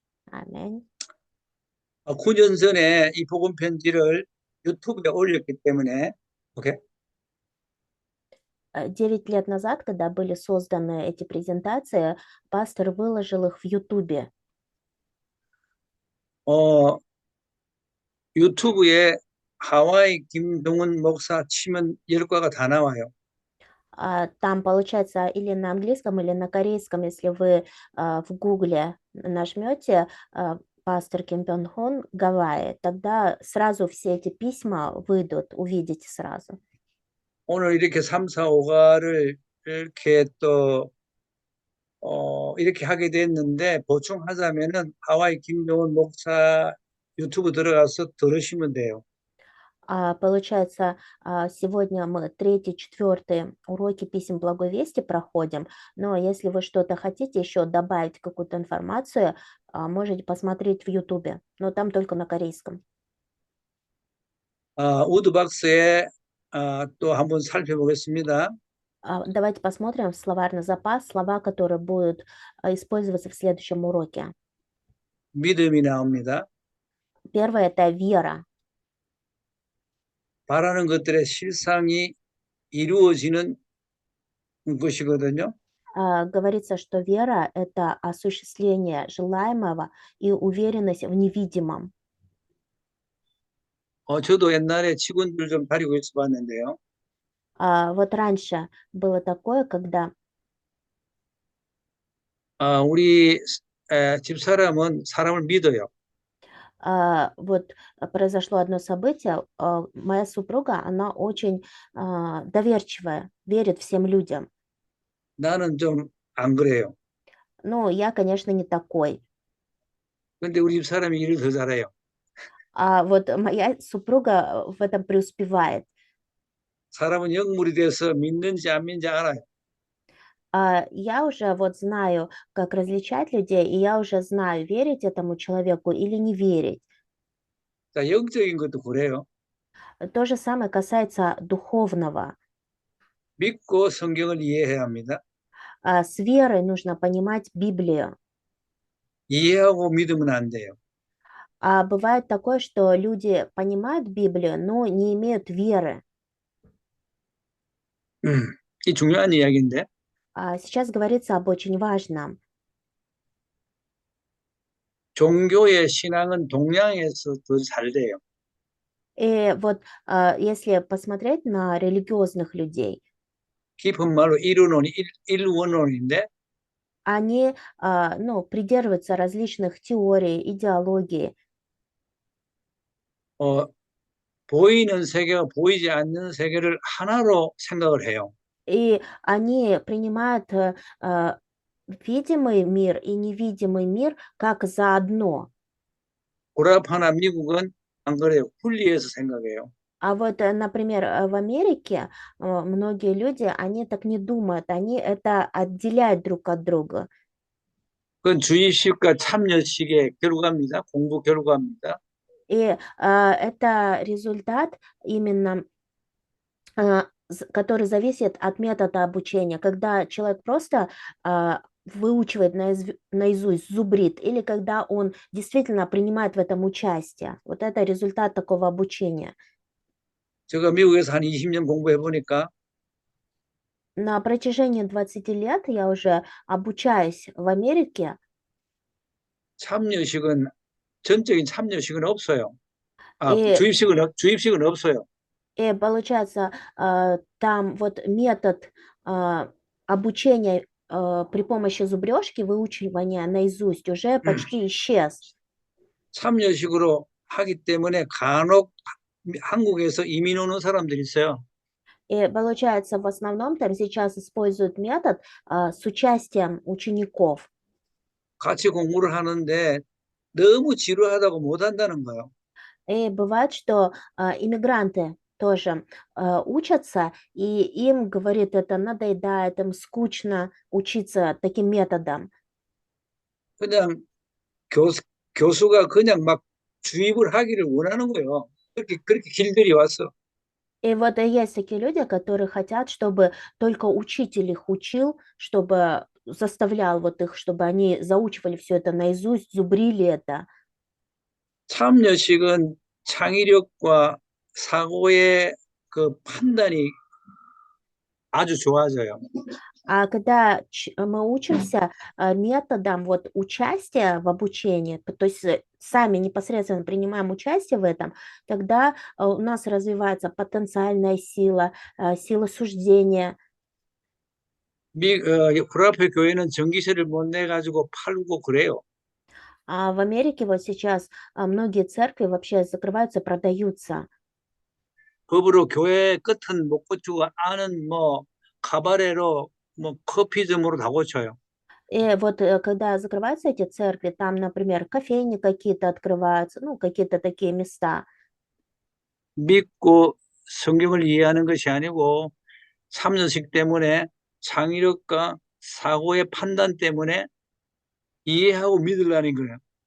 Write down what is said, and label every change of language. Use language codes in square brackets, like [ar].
[ru] Аминь. [ko] 9년 전에 이 복음 편지를 유튜브에 올렸기 때문에 오케이. [ru] 9 лет назад, когда были созданы эти презентации, пастор выложил их в Ютубе. [ko] 유튜브에 하와이 김동훈 목사 치면 10과가 다 나와요. [ru] Там получается или на английском, или на корейском, если вы в Гугле нажмете пастор Ким Пён Хон Гавайи, тогда сразу все эти письма выйдут, увидите сразу. [ko] 오늘 이렇게 3, 4, 5가를 이렇게 또 이렇게 하게 됐는데 보충하자면은 하와이 김동훈 목사 유튜브 들어가서 들으시면 돼요. [ru] Получается, сегодня мы 3, 4 уроки писем Благой Вести проходим, но если вы что-то хотите еще добавить, какую-то информацию, можете посмотреть в Ютубе, но там только на корейском. [ko] 우드박스에 또 한번 살펴보겠습니다. [ru] Давайте посмотрим в словарный запас слова, которые будут использоваться в следующем уроке. [ko] 믿음이 나옵니다. [ru] Первое– это вера. [ko] 바라는 것들의 실상이 이루어지는 것이거든요. [ru] Говорится, что вера– это осуществление желаемого и уверенность в невидимом. [ko] 저도 옛날에 직원들 좀 다니고 있어 봤는데요. [ru] Вот раньше было такое, когда [ko] 우리 집사람은 사람을 믿어요. [ru] вот произошло одно событие, моя супруга, она очень доверчивая, верит всем людям. [ko] 나는 좀 안 그래요. [ru] Но я, конечно, не такой. [ko] 근데 우리 집 사람이 일을 더 잘해요. [ru] А вот моя супруга в этом преуспевает. [ko] 사람은 영물이 돼서 믿는지 안 믿는지 알아요. [ru] Я уже вот знаю, как различать людей, и я уже знаю, верить этому человеку или не верить. [ko] 자, 영적인 것도 그래요. [ru] То же самое касается духовного. [ko] 믿고 성경을 이해해야 합니다. [ru] С верой нужно понимать Библию. [ko] 이해하고 믿으면 안 돼요. [ru] А бывает такое, что люди понимают Библию, но не имеют веры. [ko] 이 중요한 이야기인데 [ru] Сейчас говорится об очень важном. [ko] 종교의 신앙은 동양에서 더 잘 돼요. [ru] И вот если посмотреть на религиозных людей, [ko] 깊은 말로 일원론인데 [ru] они ну, придерживаются различных теорий, идеологии. [ko] 보이는 세계와 보이지 않는 세계를 하나로 생각을 해요. [ru] И они принимают видимый мир и невидимый мир как заодно. [ko] 고라파나 미국은 안 그래요. 분리해서 생각해요. [ru] А вот, например, в Америке многие люди, они так не думают, они это отделяют друг от друга. [ko] 그건 주입식과 참여식의 결과입니다. 공부 결과입니다. [ru] И это результат именно, который зависит от метода обучения. Когда человек просто выучивает наизусть, зубрит, или когда он действительно принимает в этом участие. Вот это результат такого обучения. [ko] 제가 미국에서 한 20년 공부해 보니까 [ru] На протяжении 20 лет я уже обучаюсь в Америке, [ko] 참여식은 전적인 참여식은 없어요. [ru] и, [ko] 주입식은 없어요. [ru] и получается, там вот метод обучения при помощи зубрежки, выучивания наизусть уже почти исчез. [ko] 참여식으로 하기 때문에 간혹 한국에서 이민 오는 사람들이 있어요. [ru] И получается, в основном там сейчас используют метод с участием учеников. [ko] 같이 공부를 하는데 너무 지루하다고 못 한다는 거예요. [ru] И бывает, что иммигранты тоже учатся, и им, говорит, это надоедает, им скучно учиться таким методом. [ko] 그냥 교수가 그냥 막 주입을 하기를 원하는 거예요. 그렇게 길들이 왔어. [ru] И вот есть такие люди, которые хотят, чтобы только учитель их учил, чтобы заставлял вот их, чтобы они заучивали все это наизусть, зубрили это. [ko] 참여식은 창의력과 사고의 그 판단이 아주 좋아져요. [ru] А когда мы учимся методам вот участия в обучении, то есть сами непосредственно принимаем участие в этом, тогда у нас развивается потенциальная сила, сила суждения. [ko] 구라파 교회는 전기세를 못 내가지고 팔고 그래요. [ru] А в Америке вот сейчас многие церкви вообще закрываются, продаются. [ko] 법으로 교회 끝은 못 고치고 안은 뭐 카바레로 뭐 커피점으로 다 고쳐요. [ru] И вот когда закрываются эти церкви, там, например, кофейни какие-то открываются, ну, какие-то такие места. [ko] 믿고 성경을 이해하는 것이 아니고 참여식 때문에 창의력과 사고의 판단 때문에 이해하고 믿으려는 거예요.